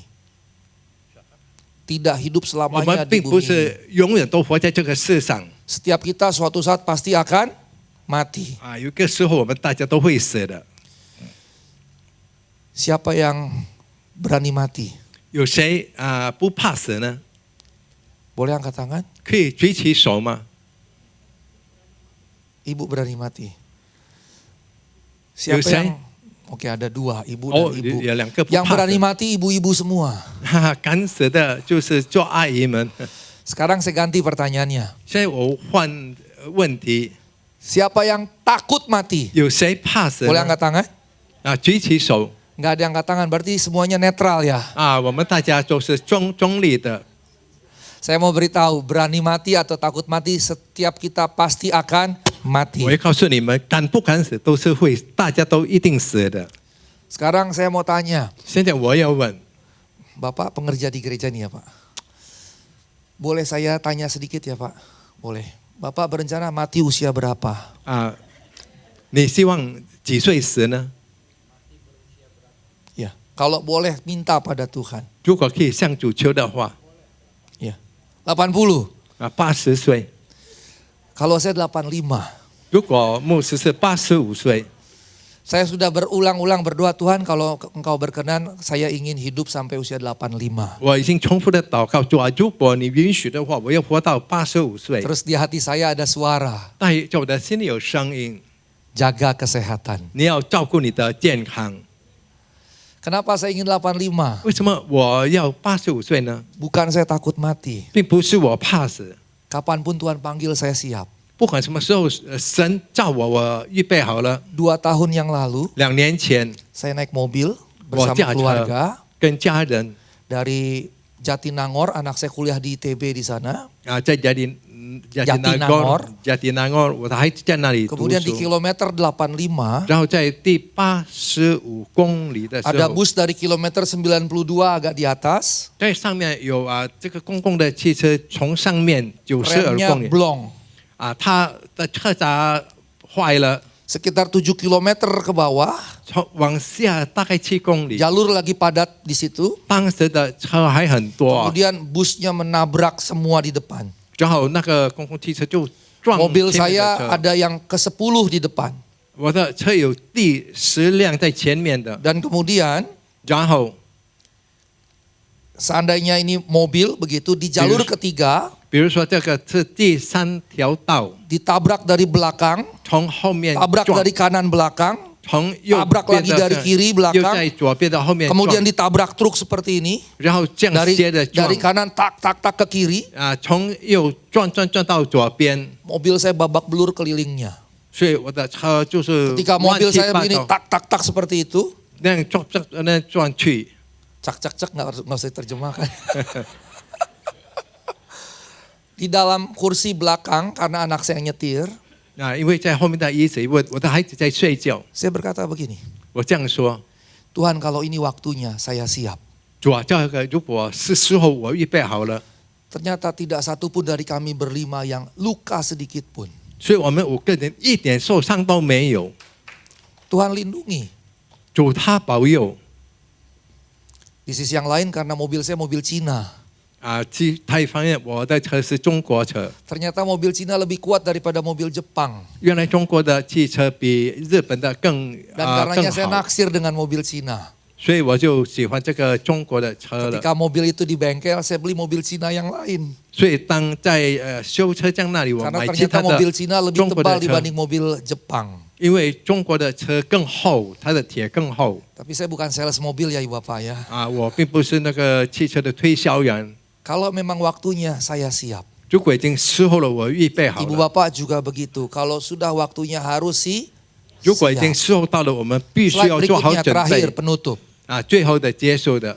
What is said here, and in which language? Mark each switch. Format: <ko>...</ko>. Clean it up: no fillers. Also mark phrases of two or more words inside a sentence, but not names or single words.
<id>Tidak hidup</id> <zh>我</zh> <id>selamanya</id> <zh>们</zh> <id>di</id> <zh>并不</zh> <id>bumi ini.</id> <zh>是永远都活在这个世上</zh> <id>Setiap kita suatu saat pasti akan mati.</id> <zh>有个时候我们大家都会死的。</zh> <id>Siapa yang berani mati?</id> <zh>有谁不怕死呢？</zh> <id>Boleh angkat tangan?</id> <zh>可以举起手吗？</zh> <id>Ibu berani mati. Yo, Siapa saya- yang? Oke, ada dua, ibu</id> <zh>哦，</zh> <id>dan ibu.</id> <zh>有两个不</zh> <id>Yang</id> <zh>怕</zh> <id>berani</id> <zh>死。</zh> <id>mati ibu-ibu semua.</id> <zh>敢死的就是做阿姨们。</zh> <id>Sekarang saya ganti pertanyaannya.</id> <zh>现在我换问题，</zh> <id>Siapa yang takut mati?</id> <zh>有谁怕死</zh> <id>Boleh</id> <zh>呢？</zh> <id>angkat tangan?</id> <zh>举起手</zh> <id>Nggak ada yang angkat tangan, berarti semuanya netral ya.</id> <zh>我们大家都是中立的。</zh> <id>Saya mau beritahu, berani mati atau takut mati, setiap kita pasti akan mati.</id> <zh>我会告诉你们，敢不敢死都是会，大家都一定死的。</zh> <id>Sekarang saya mau tanya,</id> <zh>现在我要问，</zh> <id>Bapak pengerja di gereja nih ya Pak. Boleh saya tanya sedikit ya Pak? Boleh. Bapak berencana mati usia berapa?</id> <zh>你希望几岁死呢？</zh> <id>Ya, kalau boleh minta pada Tuhan.</id> <zh>如果可以向主求的话，</zh> <id>Ya, 80.</id> <zh>80岁。</zh> <id>Kalau saya 85.</id> <zh>如果牧师是85岁，</zh> <id>Saya sudah berulang-ulang berdoa, Tuhan kalau engkau berkenan saya ingin hidup sampai usia 85.</id> <zh>我已经重复的祷告主啊，如果你允许的话，我要活到85岁。</zh> <id>Terus di hati saya ada suara,</id> <zh>但在我的心里有声音，</zh> <id>jaga kesehatan.</id> <zh>你要照顾你的健康。</zh> <id>Kenapa saya ingin 85?</id> <zh>为什么我要85岁呢？</zh> <id>Bukan saya takut mati.</id> <zh>并不是我怕死，</zh> <id>Kapanpun Tuhan panggil saya siap.</id> <zh>不管什么时候神叫我，我预备好了。</zh> <id>2 tahun yang lalu,</id> <zh>2 年前</zh> <id>saya naik mobil Wah, bersama jahat. keluarga</id> <zh>跟家人</zh> <id>dari Jatinangor, anak saya kuliah di ITB di sana.</id> <zh>在加迪南尔，我的孩子在那里读</zh> <id>Kemudian di</id> <zh>书。</zh> <id>kilometer 85,</id> <zh>然后在第85公里的时</zh> <id>ada</id> <zh>候，</zh> <id>bus dari kilometer 92 agak di atas,</id> <zh>在上面有这个公共的汽车从上面92</zh> <id>remnya</id> <zh>公里</zh> <id>blong.</id> <zh>它的车闸坏了，</zh> <id>Sekitar 7 kilometer ke bawah,</id> <zh>往下大概7公里，</zh> <id>jalur lagi padat di situ.</id> <zh>当时的车还很多，</zh> <id>Kemudian busnya menabrak semua di depan.</id> <zh>然后那个公共汽车就撞</zh> <id>Mobil</id> <zh>前面</zh> <id>saya</id> <zh>的车，</zh> <id>ada yang ke-10 di depan.</id> <zh>我的车有第10辆在前面的，</zh> <id>Dan kemudian</id> <zh>然后</zh> <id>seandainya ini mobil begitu di jalur ketiga</id> <zh>比如说这个是第3条道，</zh> <id>ditabrak dari belakang,</id> <zh>从后面</zh> <id>tabrak</id> <zh>撞</zh> <id>dari kanan belakang,</id> <zh>从右</zh> <id>tabrak</id> <zh>边</zh> <id>lagi dari</id> <zh>的</zh> <id>kiri</id> <zh>又</zh> <id>belakang,</id> <zh>在左边的后面</zh> <id>kemudian</id> <zh>撞，</zh> <id>ditabrak truk seperti ini,</id> <zh>然后这样</zh> <id>dari</id> <zh>接着撞</zh> <id>dari kanan tak tak tak ke kiri,</id> <zh>从右撞到左边，</zh> <id>mobil saya babak belur kelilingnya.</id> <zh>所以我的车就是</zh> <id>Ketika</id> <zh>乱</zh> <id>mobil</id> <zh>七</zh> <id>saya</id> <zh>八</zh> <id>begini</id> <zh>糟，</zh> <id>tak tak tak seperti itu,</id> <zh>那样撞去，</zh> <id>cak cak cak nggak usah diterjemahkan. Di dalam kursi belakang karena anak saya nyetir,</id> <zh>因为在后面的椅子，我的孩子在睡觉，</zh> <id>saya berkata begini,</id> <zh>我这样说，</zh> <id>Tuhan kalau ini waktunya saya siap.</id> <zh>主啊，这个如果是时候我预备好了，</zh> <id>Ternyata tidak satu pun dari kami berlima yang luka sedikit pun.</id> <zh>所以我们5个人一点受伤都没有，</zh> <id>Tuhan lindungi.</id> <zh>主他保佑。</zh> <id>Di sisi yang lain karena mobil saya mobil Cina.</id> <zh>其他一方面，我的车是中国车，</zh> <id>Ternyata mobil Cina lebih kuat daripada mobil Jepang.</id> <zh>原来中国的汽车比日本的更</zh> <id>Dan karenanya</id> <zh>更</zh> <id>saya</id> <zh>好，</zh> <id>naksir dengan mobil Cina.</id> <zh>所以我就喜欢这个中国的车了。</zh> <id>Ketika mobil itu di bengkel, saya beli mobil Cina yang lain.</id> <zh>所以当在修车匠那里，我</zh> <id>Karena</id> <zh>买其</zh> <id>ternyata</id> <zh>他的</zh> <id>mobil Cina lebih</id> <zh>中国的</zh> <id>tebal</id> <zh>车，</zh> <id>dibanding mobil Jepang.</id> <zh>因为中国的车更厚，它的铁更厚。</zh> <id>Tapi saya bukan sales mobil ya Ibu Bapak ya.</id> <zh>我并不是那个汽车的推销员。</zh> <id>Kalau memang waktunya saya siap.</id> <zh>如果已经时候了，我预备好</zh> <id>Ibu</id> <zh>了。</zh> <id>Bapak juga begitu. Kalau sudah waktunya harus</id> <zh>如果已经受到了，我们必须</zh> <id>Slide</id> <zh>要做好</zh> <id>berikutnya</id> <zh>准</zh> <id>terakhir</id> <zh>备</zh> <id>penutup.</id> <zh>啊，最后的接受的。</zh>